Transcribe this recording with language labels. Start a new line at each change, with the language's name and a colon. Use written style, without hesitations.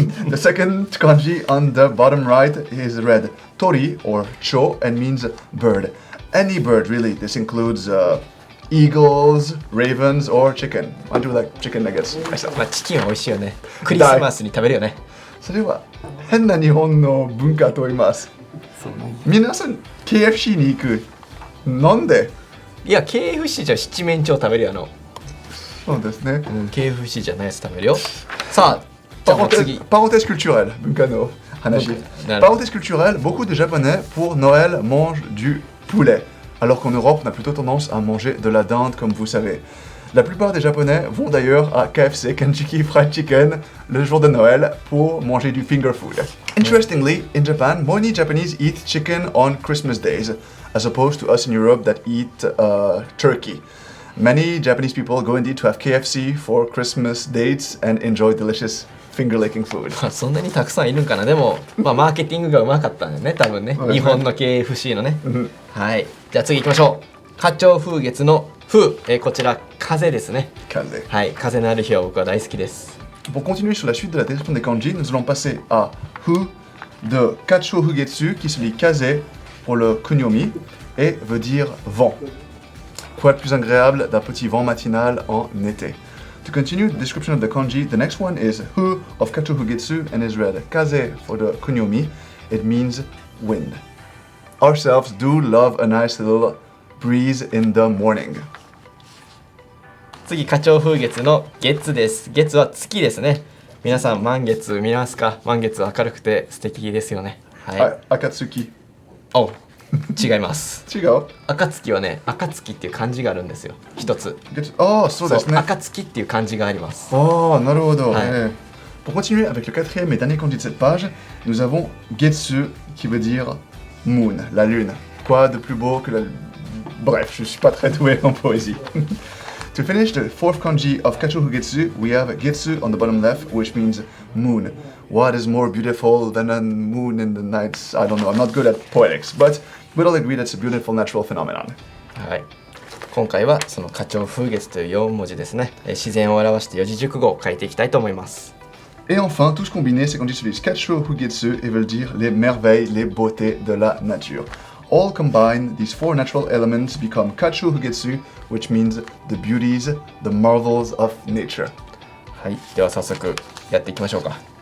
English: The second kanji on the bottom right is read tori or cho and means bird. Any bird really. This includes eagles, ravens or chicken. I do like chicken nuggets myself.
Japanese: まあチキンは美味しいよね。クリスマスに食べるよね。それは変な日本の文化と言います。皆さん KFC に行く。なんで？いや KFC じゃ七面鳥食べるよそうですね。 KFC じゃないやつ食べるよ。さあ、じゃあもう次。
French: Parenthèse culturelle,
Japanese: 文化の話。
French: Parenthèse culturelle, beaucoup de Japonais pour Noël mangent du poulet, alors qu'en Europe on a plutôt tendance à manger de la dinde comme vous savez. La plupart des Japonais vont d'ailleurs à KFC, Kentucky Fried Chicken, le jour de Noël pour manger du finger food.
English: Interestingly, in Japan, many Japanese eat chicken on Christmas days, as opposed to us in Europe that eat turkey. Many Japanese people go indeed to have KFC for Christmas dates and enjoy delicious finger-licking food.
Japanese: そんなにたくさんいるんかな。でも、マーケティングがうまかったんだよね、多分ね。日本の KFC のね。はい。じゃあ次行きましょう。花鳥風月の風、こちら風ですね。風。はい、風のある日は僕は大好きです。
French: Pour continuer sur la suite de la description des kanji, nous allons passer à hu de Kacho Hugetsu qui se lit kaze pour le kunyomi et veut dire vent. Quoi de plus agréable d'un petit vent matinal en été.
English: To continue the description of the kanji, the next one is hu of Kacho Hugetsu and is read kaze for the kunyomi. It means wind. Ourselves do love a nice little breeze in the morning.
Japanese: 次、花鳥風月の月です。月は月ですね。皆さん満月見ますか？満月明るくて素敵ですよね。はい。 Akatsuki. お、違います。違う？暁はね、暁っていう漢字があるんですよ。一つ。そうですね。暁っていう漢字があります。なるほど。
French: Pour continuer avec le quatrième et dernier kanji de cette page, nous avons Getsu qui veut dire moon, la lune. Quoi de plus beau que la... Bref, je suis pas très doué en poésie.
English: To finish the fourth kanji of Kacho Hugetsu, we have Getsu on the bottom left, which means moon. What is more beautiful than a moon in the nights? I don't know, I'm not good at poetics, but we'll all agree that's a beautiful natural phenomenon.
Japanese: はい。今回はその花鳥風月という4文字ですね。自然を表して四字熟語を書いていきたいと思います。
French: Et enfin, tous combinés, c'est quand ils utilisent Kacho Hugetsu et veulent dire les merveilles, les beautés de la nature.
English: All combined, these 4 natural elements become Kacho Hugetsu, which means the beauties, the marvels of nature.
Japanese: はい、では早速やっていきましょうか。